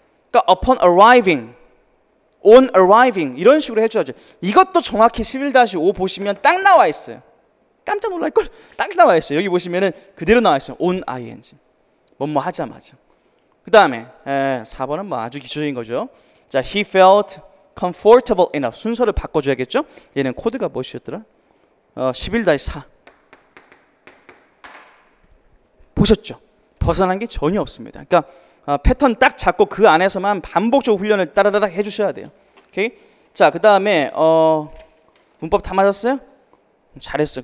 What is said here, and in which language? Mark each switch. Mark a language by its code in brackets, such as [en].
[ko] 그러니까 [en] upon arriving, on arriving [ko] 이런 식으로 해줘야죠. 이것도 정확히 11-5 보시면 딱 나와 있어요. 깜짝 놀랄걸? 딱 나와 있어요. 여기 보시면은 그대로 나와 있어요. [en] on ing. [ko] 뭐뭐 하자마자. 그 다음에 4번은 뭐 아주 기초적인 거죠. 자, [en] he felt comfortable enough. [ko] 순서를 바꿔줘야겠죠? 얘는 코드가 무엇이었더라? 11-4. 보셨죠? 벗어난 게 전혀 없습니다. 그러니까 패턴 딱 잡고 그 안에서만 반복적으로 훈련을 따라라락 해주셔야 돼요. 오케이? 자, 그 다음에 문법 다 맞았어요? 잘했어요.